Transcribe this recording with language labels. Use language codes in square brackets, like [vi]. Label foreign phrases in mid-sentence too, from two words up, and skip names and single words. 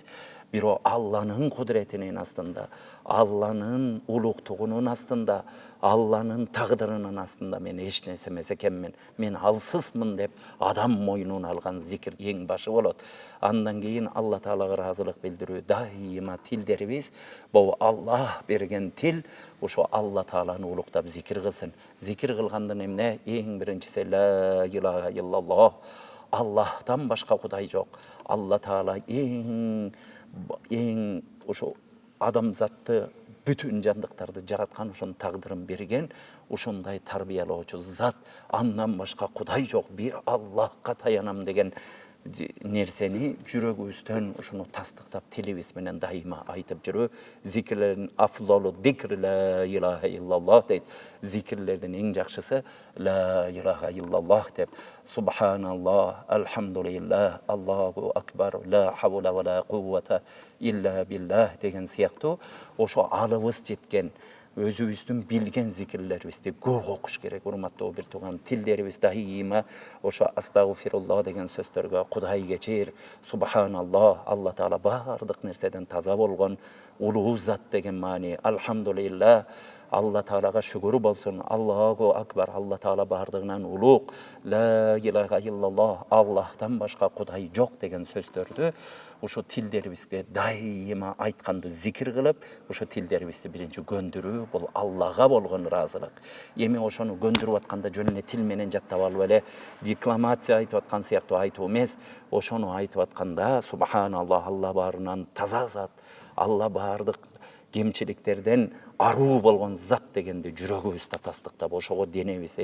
[ky] Бирок Алланын кудретинин астында, Алланын улуктугунун астында, Алланын тагдырынын астында мен эч нерсе эмес экенмин, мен алсызмын деп адам мойнуна алган зикир эң башы болот. Андан кийин Алла Таалага ыраазылык билдирүү, дайыма тилдерибиз бул Аллах берген тил, ошо Алла Тааланы улуктап зикир кылсын. Зикир кылгандын эмне? Эң биринчиси [ar] لا إله إلا الله. [ky] Аллахтан башка Кудай жок. Алла Таала эң ошо адамзатты, бүтүн жандыктарды жараткан, ошонун тагдырын берген, ушундай тарбиялоочу зат. Андан башка Кудай жок, бир Аллахка таянам деген нерсени жүрөгүбүздөн ушуну тастыктап тилибиз менен дайыма айтып жүрүү. [ar] Зикирлердин أفضل الذكر لا إله إلا الله дейт. [ky] Зикирлердин эң жакшысы [ar] لا إله إلا الله [ky] деп. [ar] سبحان الله، الحمد لله، الله أكبر، لا حول ولا قوة إلا بالله [ky] деген сыяктуу ошо алыбыз жеткен, өзүбүздүн билген зикирлерибизди көп окуш керек. Урматтуу бир тууган, тилдерибиз дайыма ошо астагфируллах деген сөздөргө, Кудай кечир, субханаллах, Алла Таала бардык нерседен таза болгон улуу зат деген маани, алхамдулиллах, Алла Таалага шүгүр болсун, [ar] الله أكبر, [ky] Алла Таала бардыгынан улук, [ar] لا إله إلا الله, [ky] Аллахтан башка Кудай жок деген сөздөрдү ошо тилдерибизге дайыма айтканды зикир кылып, ошо тилдерибизди биринчи көндүрүү, бул Аллага болгон ыраазылык. Эми ошону көндүрүп атканда жөн эле тил менен жаттап алып эле декламация айтып аткан сыяктуу айтуу эмес, ошону айтып атканда субханаллах, Алла баарынан таза зат, Алла бардык кемчиликтерден аруу болгон зат дегенди жүрөгүбүздө тастыктап ошого денебиз.